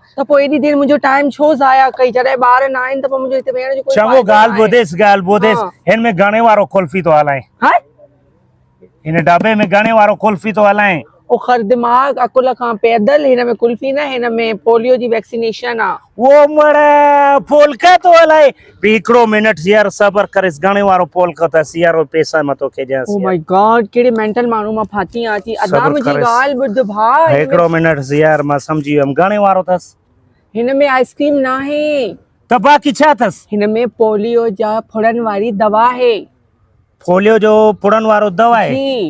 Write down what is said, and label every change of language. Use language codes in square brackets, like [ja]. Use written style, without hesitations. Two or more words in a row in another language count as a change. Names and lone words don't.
[sd] त पोइ एॾी देरि मुंहिंजो टाइम छो ज़ाया कई? जॾहिं ॿार न आहिनि त पोइ मुंहिंजो हिते वेहण जो कोई चङो फ़ाइदो ॻाल्हि न आहे। ॿुधेसि, हाँ। हिन में घणे वारो कुल्फी थो हलाए? हाय हिन डबे में घणे वारो कुल्फी थो हलाए? ओ खर दिमाग़ अकुल खां पैदल। हिन में कुल्फी न, हिन में पोलियो जी वैक्सीनेशन आ। वो मड़ा पोलका तो हलाए। हिकिड़ो मिनट यार सबर करेसि, घणे वारो पोलका अथसि यार, पैसा मां तोखे ओ ॾियांसि। [en] my god, [sd] कहिड़े मेंटल माण्हू मां फाती आती। अदा सब्र मुंहिंजी करेसि। ॻाल्हि ॿुध भाउ। हिकिड़ो मिनट यार, मां सम्झी वियुमि, घणे वारो अथसि? हिन में आइसक्रीम न आहे, त बाक़ी छा अथसि? हिन में पोलियो जा फुड़न वारी दवा आहे। पोलियो जो फुड़न वारो दवा आहे? जी।